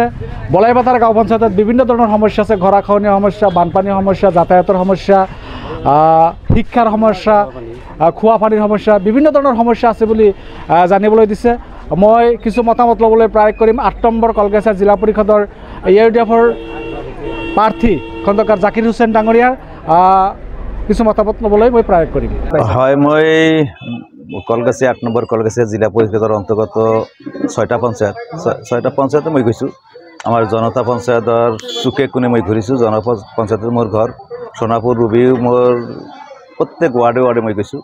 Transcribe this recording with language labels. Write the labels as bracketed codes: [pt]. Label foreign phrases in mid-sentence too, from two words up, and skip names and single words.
[as] বলাইপাথাৰ গাঁও পঞ্চায়তত বিভিন্ন ধৰণৰ সমস্যা আছে, গৰাখহনীয়া সমস্যা, বানপানীৰ সমস্যা, যাতায়াতৰ সমস্যা, শিক্ষাৰ সমস্যা, খোৱা পানীৰ সমস্যা, বিভিন্ন ধৰণৰ সমস্যা আছে বুলি জানিবলৈ দিছে। মই কিছু মতামত ল'বলৈ প্ৰয়াস কৰিম। 8 নম্বৰ কলগাছিয়া জিলা পৰিষদৰ ইউডিএফৰ প্ৰাৰ্থী খন্দকার জাকির হোসেন ডাঙৰীয়াৰ কিছু মতামত ল'বলৈ মই প্ৰয়াস কৰিম। হয়, মই কলগাছিয়া 8 নম্বৰ কলগাছিয়া জিলা পৰিষদৰ অন্তৰ্গত 6টা পঞ্চায়তে মই গৈছোঁ। আমাৰ জনতা পঞ্চায়তৰ চুকে কোণে মই ঘূৰিছোঁ। জনতা পঞ্চায়তৰ মোৰ ঘৰ সোণাপুৰ ৰুবিও, মোৰ প্ৰত্যেক ৱাৰ্ডে মই গৈছোঁ।